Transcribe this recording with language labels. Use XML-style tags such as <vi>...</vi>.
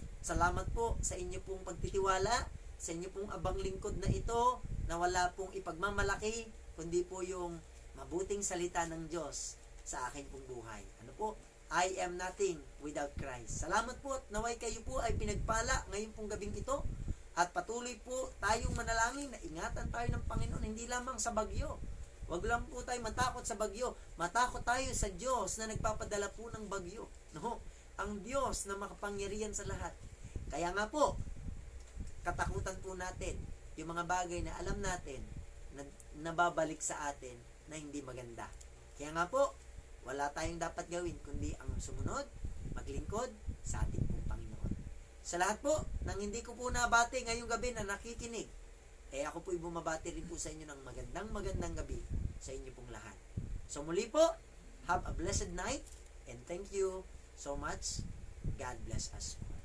<tl>Salamat po sa inyo pong pagtitiwala, sa inyo pong abang lingkod na ito, na wala pong ipagmamalaki, kundi po yung mabuting salita ng Diyos sa akin pong buhay. Ano po?</tl> <en>I am nothing without Christ.</en> <tl>Salamat po at naway kayo po ay pinagpala ngayon pong gabing ito at patuloy po tayong manalangin na ingatan tayo ng Panginoon hindi lamang sa bagyo. Wag lang po tayo matakot sa bagyo. Matakot tayo sa Diyos na nagpapadala po ng bagyo. No? Ang Diyos na makapangyarihan sa lahat. Kaya nga po, katakutan po natin yung mga bagay na alam natin na nababalik sa atin na hindi maganda. Kaya nga po, wala tayong dapat gawin kundi ang sumunod, maglingkod sa ating pong Panginoon. Sa lahat po, nang hindi ko po nabati ngayong gabi na nakikinig, ako po'y bumabati rin po sa inyo ng magandang gabi sa inyo pong lahat. So muli po,</tl> <en>have a blessed night and thank you so much. God bless us.</en>